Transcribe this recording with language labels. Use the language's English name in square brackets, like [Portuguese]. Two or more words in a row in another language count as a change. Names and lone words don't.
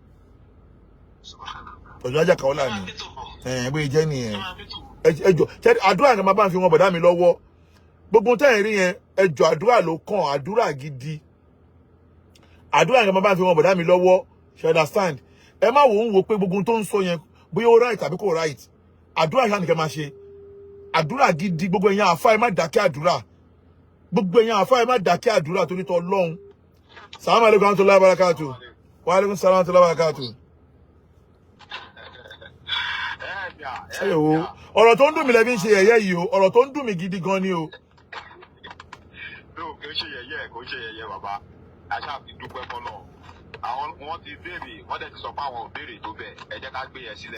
[Yoruba] ọ̀dọ̀ ajá Kaola ni bóyá jẹ́ nìyẹn ẹjọ́ àdúrà ni màá bá ń fi wọn bọ̀dá mi lọ́wọ́ gbogbo tẹ́ ẹ̀ rí yẹn ẹjọ́ àdúrà ló kàn àdúrà gidi àdúrà ni màá bá ń fi wọn bọ̀dá mi lọ́wọ́ ṣe understand ẹ má wò ń wo pé gbogbo tó ń sọ yẹn bóyá ó right àbí kò right àdúrà ṣáà nìkan máa ṣe àdúrà gidi gbogbo èèyàn àfáà ẹ má dákẹ́ àdúrà gbogbo èèyàn àfáà ẹ má dákẹ́ àdúrà torí tọ́ Ọlọ́run. [Arabic] السلام عليكم ورحمة الله وبركاته. وعليكم السلام ورحمة الله وبركاته. [Yoruba] Ẹ̀yọ̀ ọ̀rọ̀ tó ń dùn mí lẹ́bí ń ṣe yẹ̀yẹ́ yìí o ọ̀rọ̀ tó ń dùn mí gidi gan ni o. Kò ṣe yẹ̀yẹ́ bàbá àṣà fi dúpẹ́ fọ́nà àwọn wọn ti béèrè wọ́n dẹ̀ ti sọ pé àwọn ò béèrè tó bẹ́ẹ̀ ẹ jẹ́ ká gbé yẹn sílẹ̀.